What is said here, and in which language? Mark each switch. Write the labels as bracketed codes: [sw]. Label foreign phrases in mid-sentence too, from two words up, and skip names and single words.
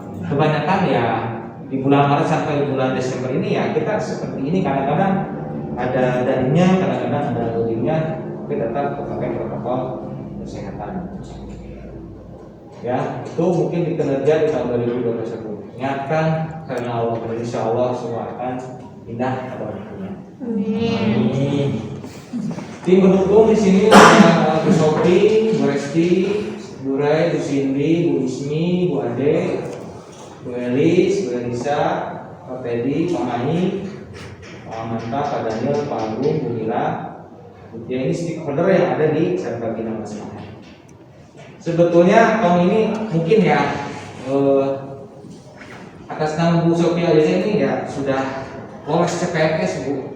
[id] Kebanyakan ya di bulan Maret sampai bulan Desember ini ya kita seperti ini, kadang-kadang ada darinya, kadang-kadang ada loadingnya, tapi tetap pakai protokol kesehatan. Ya, itu mungkin dikinerja di tahun 2021. Ingatkan karena Allah, [ar] insya Allah [id] semua akan indah pada waktunya. Amin. Tim pendukung di sini ada Bu Sophie, Bu Resti, Bu Rai, Bu Cindy, Bu Ismi, Bu Ade, Bu Elis, Bu Elisa, Pak Teddy, Pak Mai, Pak Manta, Pak Daniel, Pak Agung, Bu Mila. Ya, ini stakeholder yang ada di Sentra Bina Masyarakat. Sebetulnya tahun ini mungkin ya atas nama Bu Sophia aja ini ya sudah lolos CPNS Bu.